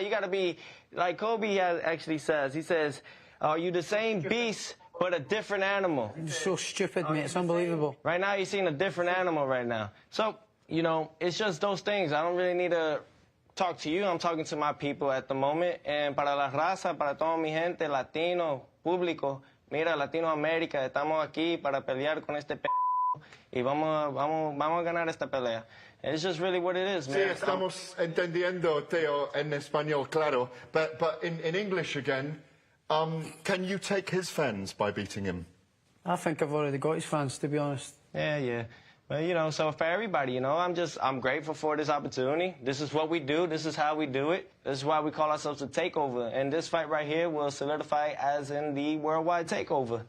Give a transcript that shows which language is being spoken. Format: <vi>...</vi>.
<en>You got to be, like Kobe actually says. He says, are you the same beast, but a different animal? You're so stupid, mate. It's unbelievable. Right now, you're seeing a different animal right now. So, you know, it's just those things. I don't really need to talk to you. I'm talking to my people at the moment.</en> <es>And para la raza, para toda mi gente, latino, público, mira, Latinoamérica, estamos aquí para pelear con este y vamos a ganar esta pelea.</es> <en>It's just really what it is, man.</en> <es>Sí, estamos entendiendo, Teo, en español, claro.</es> <en>But in English again, can you take his fans by beating him? I think I've already got his fans, to be honest. Yeah. Well, you know, so for everybody, you know, I'm grateful for this opportunity. This is what we do. This is how we do it. This is why we call ourselves the Takeover. And this fight right here will solidify as in the worldwide Takeover.</en>